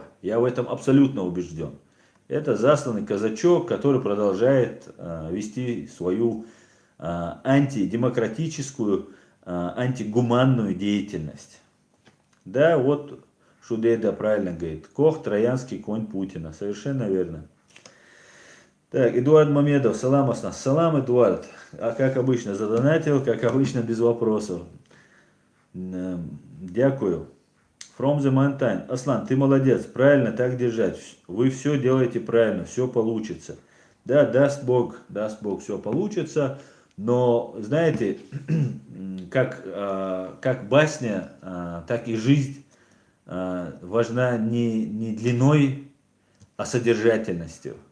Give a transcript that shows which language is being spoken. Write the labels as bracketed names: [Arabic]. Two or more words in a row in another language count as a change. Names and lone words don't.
[Russian] Я в этом абсолютно убежден. Это засланный казачок, который продолжает вести свою антидемократическую, антигуманную деятельность. Да, вот Шудейда правильно говорит. Кох, троянский конь Путина. Совершенно верно. Так, Эдуард Мамедов, салам Аслан. Салам, Эдуард. А как обычно задонатил, как обычно без вопросов. [English] Дякую. From the Mountain. [Russian] Аслан, ты молодец, правильно так держать. Вы все делаете правильно, все получится. Да, даст Бог, все получится. Но, знаете, как басня, так и жизнь важна не длиной, а содержательностью.